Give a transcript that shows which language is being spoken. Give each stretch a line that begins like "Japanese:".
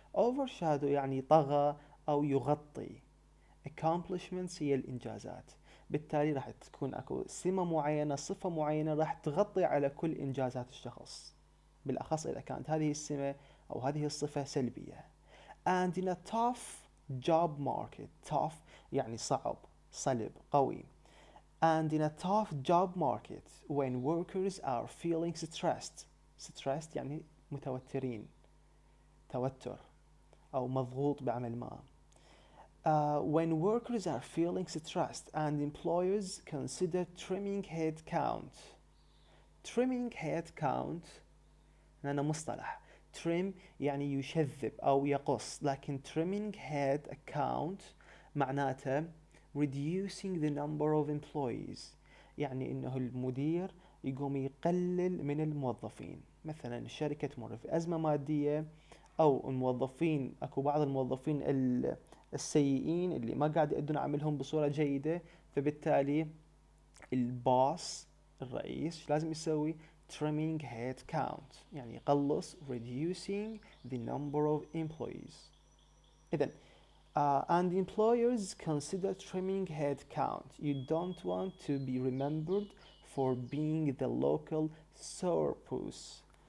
Arabic: Overshadow يعني طغى أو يغطي. accomplishments هي الإنجازات، بالتالي راح تكون أكو سمة معينة، صفة معينة راح تغطي على كل إنجازات الشخص، بالأخص إذا كانت هذه السمة أو هذه الصفة سلبية.
English: And in a tough job market, tough
Arabic: يعني صعب، صلب، قوي.
English: And in a tough job market, when workers are feeling stressed
Arabic: يعني متوترين، توتر أو مضغوط بعمل ما.
English: When workers are feeling stressed and employers consider trimming head count. Trimming head count
Arabic: هنا مصطلح. trim يعني يشذب أو يقص، لكن trimming head count معناته
English: reducing the number of employees،
Arabic: يعني إنه المدير يقوم يقلل من الموظفين. مثلا الشركة تمر في أزمة مادية، أو الموظفين أكو بعض الموظفين السيئين اللي ما قاعد يؤدون عملهم بصورة جيدة، فبالتالي الباص الرئيس لازم يسوي trimming head count، يعني يقلص
English: reducing the number of employees. إذن and employers consider trimming head count. You don't want to be remembered for being the local sourpuss.